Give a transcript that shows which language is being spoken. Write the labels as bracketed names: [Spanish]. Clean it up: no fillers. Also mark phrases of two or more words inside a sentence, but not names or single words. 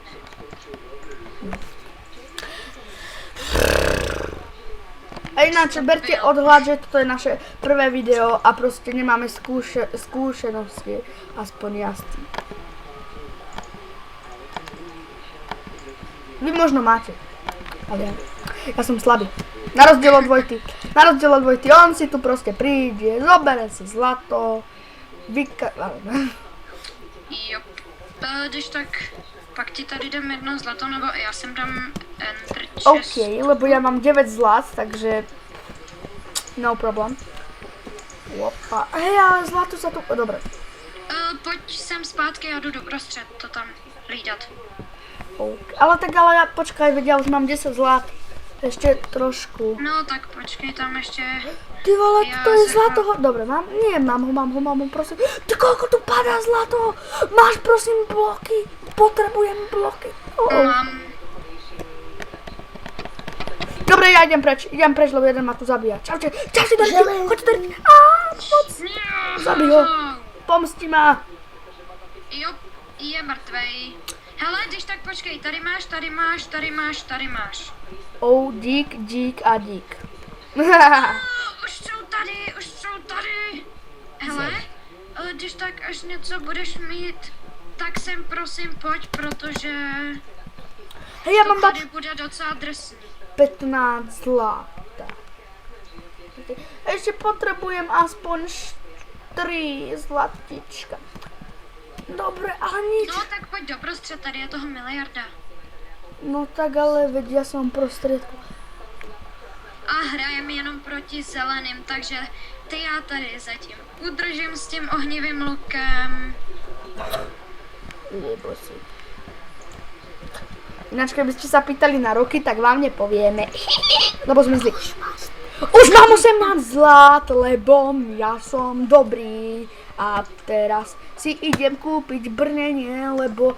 [Slovak] A ináč, berte odhľad, že toto je naše prvé video a proste nemáme skúsenosti, aspoň ja s tým. Vy možno máte, ale ja som slabý. Na rozdiel od Vojty, on si tu proste príde, zobere si zlato, [Czech] Jo, když tak, pak ti tady dám jedno zlato, nebo já sem dám [English] enter chest. [Slovak] OK, lebo ja mám 9 zlat, takže no problém. Opa, hej, ale zlato sa tu, dobre. [Czech] Pojď sem zpátky, já jdu doprostřed to tam hlídat. [Slovak] OK. Ale tak, ale ja, počkaj, veď ja už mám 10 zlat. Ešte trošku. [Czech] No tak počkej, tam ešte... Ty vole, [Slovak] Ja [Czech] to je [Slovak] sa zlato. Dobre, mám? Nie, mám ho, prosím. Ty koľko tu padá zlato? Máš prosím bloky? Potrebujem bloky. Mám... Dobre, ja idem preč, lebo jeden ma tu zabíja. Čaute, Dorky, [Czech] choďte tady. Moc. Zabij ho. [Slovak] Pomsti ma. [Czech] Jo, je mrtvej. Hele, když tak počkej, tady máš. [Slovak] Oh, dík a dík. [Czech] Už jsou tady. Hele, když tak až něco budeš mít, tak sem prosím pojď, protože [Slovak] Hej, ja to mám dať [Czech] tady bude docela drsný. [Slovak] 15 zlata. Ešte potrebujem aspoň 4 zlatička. Dobre, ale nič. [Czech] No tak pojď doprostřed, tady je toho miliarda. [Slovak] No tak ale veď ja som prostriedku. [Czech] A hrajeme jenom proti zeleným, takže ty já tady zatím udržím s tím ohnivým lukem. [Slovak] Jebo si. Ináč, keby ste sa pýtali na roky, tak vám nepovieme. Lebo sme zlí. Už mám 18 zlát, lebo ja som dobrý. A teraz si idem kúpiť brnenie, lebo...